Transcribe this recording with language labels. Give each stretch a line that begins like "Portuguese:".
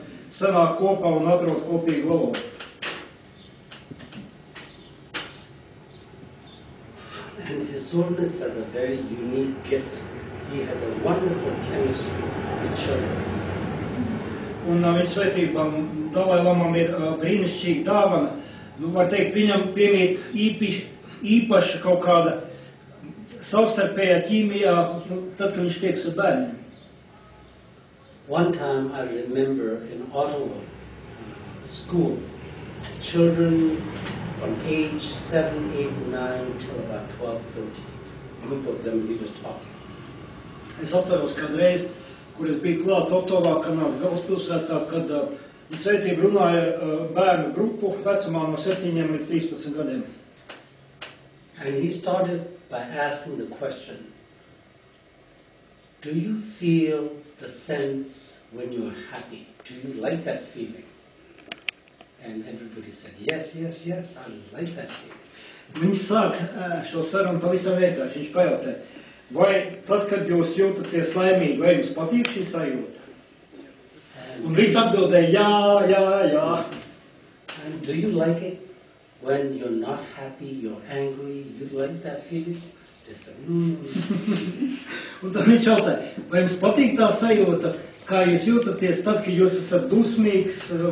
Latvian: sanāk kopā un atrod kopīgu valodu.
English: And His Holiness has a very unique gift. He has a wonderful chemistry with children.
Latvian: Un viņa svētībām Dalai Lamam ir brīnišķīga dāvana. Nu, var teikt, viņam piemīt īpaša kaut kāda savstarpējā ķīmijā, tad, kad viņš tieks ar bērniem.
English: One time I remember in Ottawa school, children from age 7, 8, 9 till about 12, 13. A group of them, we were talking.
Latvian: Es atceros kādreiz, kur es biju klāt Ottawā, Kanādas galvaspilsētā, kad svētība runāja bērnu grupu vecumā no 7 līdz 13 gadiem.
English: And he started by asking the question, do you feel the sense when you're happy? Do you like that feeling? And everybody said, yes, yes, yes, I like that feeling.
Latvian: Viņš sāk šo sarunu pavisam vienkārši. Viņš pajautā, vai tad, kad jūs jūtaties laimīgi, vai jums patīk šī sajūta? Un visi atbildēja, jā, jā, jā.
English: And do you like it when you're not happy, you're angry, you like that feeling? They said,
Latvian: Un tad viņš jautāja, vai jums patīk tā sajūta, kā jūs jūtaties tad, kad jūs esat dusmīgs?